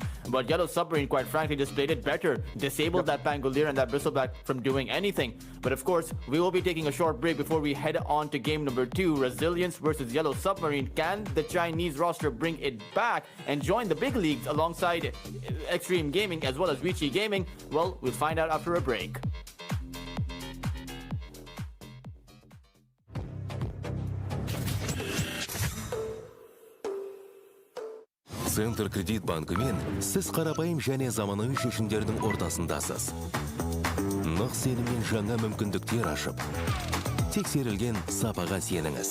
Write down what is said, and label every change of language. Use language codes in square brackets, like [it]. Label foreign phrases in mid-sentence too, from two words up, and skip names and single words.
[en] But Yellow Submarine, quite frankly, just played it better. Disabled that Pangolier and that Bristleback from doing anything. But of course, we will be taking a short break before we head on to game number 2. Resilience versus Yellow Submarine. Can the Chinese roster bring it back and join the big leagues alongside Extreme Gaming as well as Vici Gaming? Well, we'll find out after a break. [kk] Центр кредит банкымен сіз қарапайым және заманауи шешімдердің ортасындасыз. Нық сеніммен жаңа мүмкіндіктер ашып, тексерілген сапаға сеніңіз.